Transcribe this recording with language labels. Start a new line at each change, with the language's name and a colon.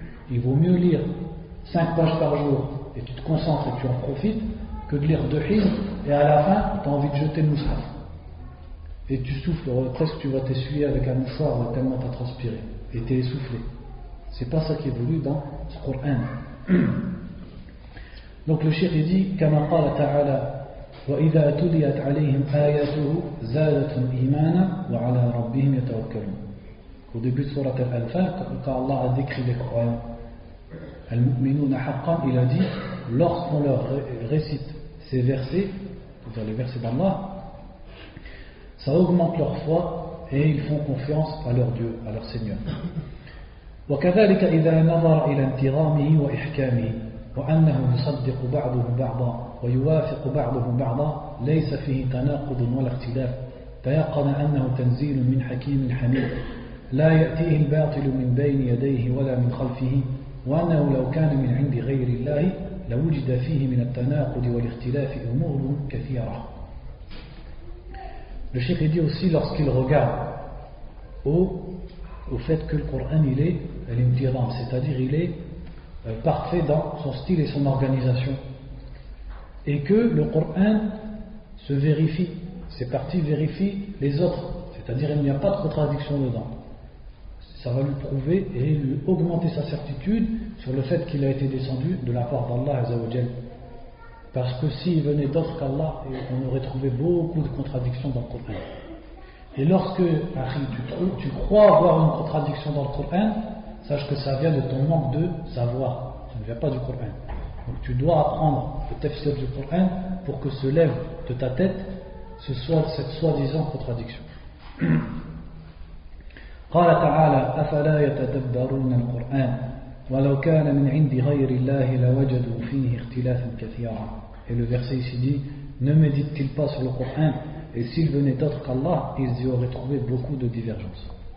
French: Il vaut mieux lire 5 pages par jour et tu te concentres et tu en profites que de lire 2 hizb et à la fin tu as envie de jeter le mushaf et tu souffles, presque tu vas t'essuyer avec un mouchoir tellement tu as transpiré et tu es essoufflé. C'est pas ça qui est voulu dans ce Coran. Donc le cheikh dit
Arabic: كما قال تعالى وإذا تليت عليهم آياته زادتهم إيمانا وعلى ربهم يتوكلون.
French: Au début de Surat Al-Anfal, quand Allah a décrit les croyants, Al-Mu'minuna haqqan, il a dit, lorsqu'on leur récite ces versets, c'est-à-dire les versets d'Allah, ça augmente leur foi et ils font confiance à leur Dieu, à leur Seigneur.
Arabic: وكذلك إذا نظر إلى انتظامه وإحكامه وأنه يصدق بعضه بعضا ويوافق بعضه بعضا ليس فيه تناقض ولا اختلاف تيقن أنه تنزيل من حكيم حميد لا يأتيه الباطل من بين يديه ولا من خلفه وأنه لو كان من عند غير الله لوجد فيه من التناقض والاختلاف أمور كثيرة.
French: Le cheikh dit aussi lorsqu'il regarde au fait que le Coran il est l'imtiram, c'est-à-dire il est parfait dans son style et son organisation et que le Coran se vérifie, ces parties vérifient les autres, c'est-à-dire il n'y a pas de contradiction dedans. Ça va lui prouver et lui augmenter sa certitude sur le fait qu'il a été descendu de la part d'Allah Azza wa Jal. Parce que s'il venait d'autre qu'Allah, on aurait trouvé beaucoup de contradictions dans le Coran. Et lorsque tu crois avoir une contradiction dans le Coran, sache que ça vient de ton manque de savoir, ça ne vient pas du Coran. Donc tu dois apprendre le tafsir du Coran pour que se lève de ta tête cette soi-disant contradiction.
Arabic: قال تعالى أفلا يتدبرون القرآن ولو كان من عند غير الله لوجدوا فيه اختلافا كثيرا.
French: Et le verset ici dit, ne médite-t-il pas sur le Coran, et s'il venait d'autre qu'Allah, ils y auraient trouvé beaucoup de divergences.